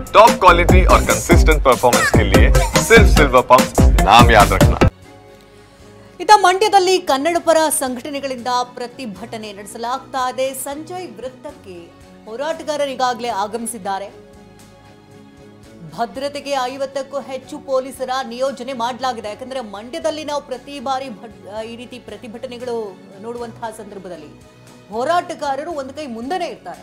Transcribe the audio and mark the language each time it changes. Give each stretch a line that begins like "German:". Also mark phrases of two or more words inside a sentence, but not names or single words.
English: top quality
Hindi: और
English: consistent performance
Hindi: के लिए सिर्फ सिल्वर पंप नाम याद रखना।
Kannada: ಇತ್ತ ಮಂಡ್ಯದಲ್ಲಿ ಕನ್ನಡಪರ ಸಂಘಟನೆಗಳಿಂದ ಪ್ರತಿಭಟನೆ ನಡೆಸಲಾಗ್ತಾ ಇದೆ. ಸಂಜಯ್ ವೃತ್ತಕ್ಕೆ ಹೋರಾಟಗಾರರು ಈಗಾಗಲೇ ಆಗಮಿಸಿದ್ದಾರೆ. ಭದ್ರತೆಗೆ 50ಕ್ಕೂ ಹೆಚ್ಚು ಪೊಲೀಸರ ನಿಯೋಜನೆ ಮಾಡಲಾಗಿದೆ. ಯಾಕಂದ್ರೆ ಮಂಡ್ಯದಲ್ಲಿ ನಾವು ಪ್ರತಿ ಬಾರಿ ಈ ರೀತಿ ಪ್ರತಿಭಟನೆಗಳು ನೋಡುವಂತಹ ಸಂದರ್ಭದಲ್ಲಿ ಹೋರಾಟಗಾರರು ಒಂದು ಕೈ ಮುಂದೆನೇ ಇರ್ತಾರೆ.